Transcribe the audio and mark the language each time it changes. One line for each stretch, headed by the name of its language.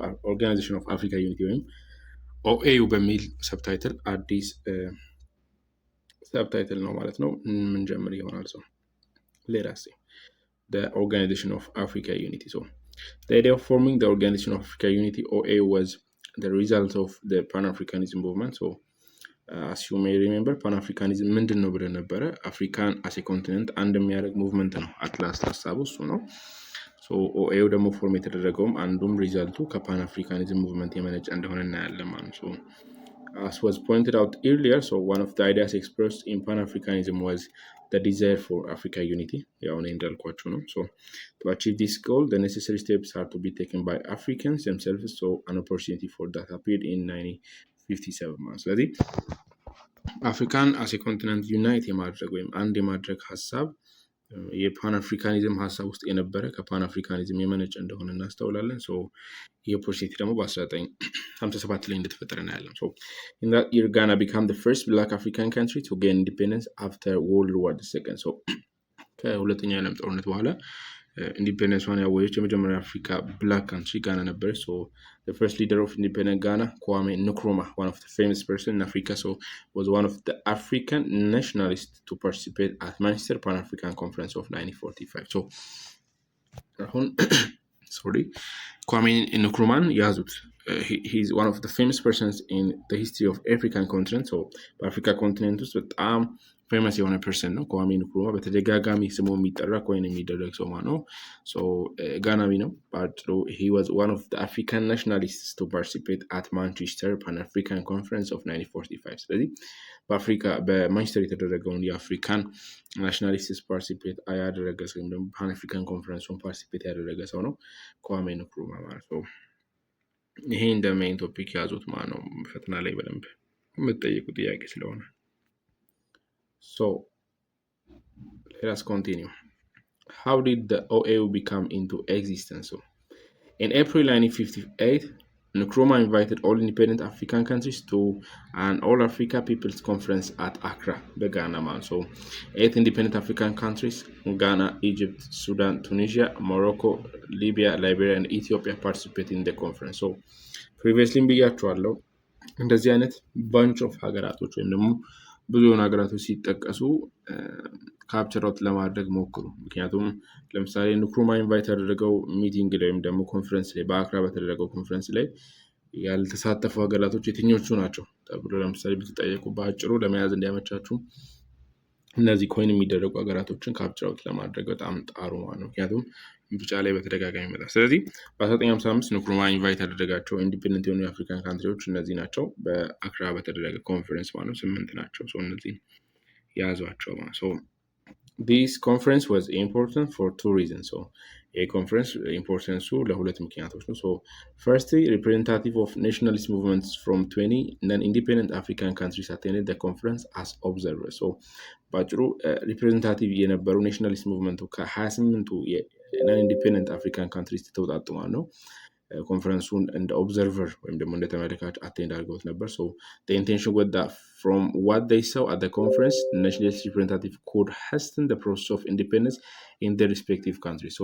Amharic: ኦርጋናይዜሽን ኦፍ አፍሪካ ዩኒቲ ወይም ኦኤዩ በሚል ሰብታይትል አዲስ ሰብታይትል ነው ማለት ነው። ምን ጀምር ይሆናል። ሶ
English: let us see the Organization of Africa Unity. So the idea of forming the Organization of Africa Unity OAU was the result of the Pan-Africanism movement. So as you may remember, Pan-Africanism
Amharic: ምንድን ነው ብለን ነበረ? አፍሪካን አስ ኮንቲኔንት አንድ የሚያደርግ ሙቭመንት ነው። አትላስት ሀሳቡ እሱ ነው። ሶ ኦኤዩ ደግሞ ፎርም የተደረገውም አንዱም ሪዛልቱ ከፓን አፍሪካኒዝም ሙቭመንት የመነጨ እንደሆነ እናያለን ማለት ነው።
English: As was pointed out earlier, so one of the ideas expressed in Pan-Africanism was the desire for Africa unity. So to achieve this goal, the necessary steps are to be taken by Africans themselves. So an opportunity for that appeared in 1957 months.
Amharic: ስለዚህ አፍሪካን አስ ኮንቲኔንት ዩናይት የማድረግ ወይም አንድ የማድረግ ሀሳብ የፓን አፍሪካኒዝም ሀሳብ ውስጥ የነበረ ከፓን አፍሪካኒዝም የመነጨ እንደሆነ እናስተውላለን። ሶ ይህ ኦፖርቹኒቲ ደግሞ በ1957 ላይ እንደተፈጠረ እናያለን። ሶ
English: in that year Ghana became the first black African country to gain independence after World War II. ሶ
Amharic: ከሁለተኛው የዓለም ጦርነት በኋላ ኢንዲፔንደንሷን ያወጀች የመጀመሪያ አፍሪካ ብላክ ካንትሪ ጋና ነበረች።
English: ሶ the first leader of independent Ghana, Kwame Nkrumah, one of the famous person in Africa, so was one of the African nationalists to participate at Manchester Pan-African Conference of 1945. So Kwame Nkrumah
Amharic: ያዙት።
English: He's one of the famous persons in the history of African continent.
Amharic: So በአፍሪካ ኮንቲኔንት ውስጥ በጣም ፌመስ የሆነ ፐርሰን ነው። ኳሜ ንክሩማ በተደጋጋሚ ስሙ የሚጠራ ኮይን የሚደረግ ሰው ነው። ሶ ጋናዊ ነው በአጭሩ።
English: he was one of the African nationalists to participate at Manchester Pan-African Conference of 1945.
Amharic: ስለዚህ በአፍሪካ በማንቸስተር የተደረገውን የአፍሪካን ናሽናሊስትስ ፓርቲሲፔት ያደረገ ሰው ወይም ደግሞ ፓን አፍሪካን ኮንፈረንሱን ፓርቲሲፔት ያደረገ ሰው ነው ኳሜ ንክሩማ ማለት ነው። ይሄ እንደ ሜይን ቶፒክ ያዙት ማለት ነው። ፈተና ላይ በደንብ የምትጠይቁ ጥያቄ ስለሆነ
English: So let us continue. How did the OAU become into existence? So in April 1958, Nkrumah invited all independent African countries to an All-Africa People's Conference at Accra, Ghana. So 8 independent African countries, Ghana, Egypt, Sudan, Tunisia, Morocco, Libya, Liberia, and Ethiopia participated in the conference. So previously
Amharic: ብያቸዋለሁ እንደዚህ አይነት
English: bunch of
Amharic: ሀገራቶች ወይም ደግሞ ብዙ ሀገራቶች ሲጠቀሱ ካፕቸር አውት ለማድረግ ሞክሩ። ምክንያቱም ለምሳሌ ንክሩማ ኢንቫይት ያደረገው ሚቲንግ ላይ ወይም ደግሞ ኮንፈረንስ ላይ በአክራ በተደረገው ኮንፈረንስ ላይ ያልተሳተፉ ሀገራቶች የትኞቹ ናቸው ተብሎ ለምሳሌ ብትጠየቁ በአጭሩ ለመያዝ እንዲያመቻችሁ እነዚህ ኮይን የሚደረጉ ሀገራቶችን ካፕቸር አውት ለማድረግ በጣም ጣሩ ማለት ነው። ምክንያቱም ምርጫ ላይ በተደጋጋሚ ይመጣል። ስለዚህ በ1955 ንክሩማ ኢንቫይት ያደረጋቸው ኢንዲፔንደንት የሆኑ የአፍሪካን ካንትሪዎች እነዚህ ናቸው። በአክራ በተደረገ ኮንፈረንስ ማለት ነው 8 ናቸው። ሶ እነዚህ ያዟቸው ማለት ነው።
English: This conference was important for 2 reasons. So a conference importance
Amharic: ለሁለት ምክንያቶች ነው።
English: So firstly, representative of nationalist movements from 20 non-independent African countries attended the conference as observers. So
Amharic: ባጭሩ ሪፕሬዘንታቲቭ የነበሩ ናሽናሊስት ሙቭመንቱ ከ28ቱ
English: non-independent African countries
Amharic: ተውጣጡ ማለት ነው። ኮንፈረንሱን እንደ ኦብዘርቨር ወይም ደግሞ እንደ ተመልካች አቴንድ አድርገውት ነበር።
English: So the intention was that from what they saw at the conference, the nationalist representative could hasten the process of independence in their respective countries.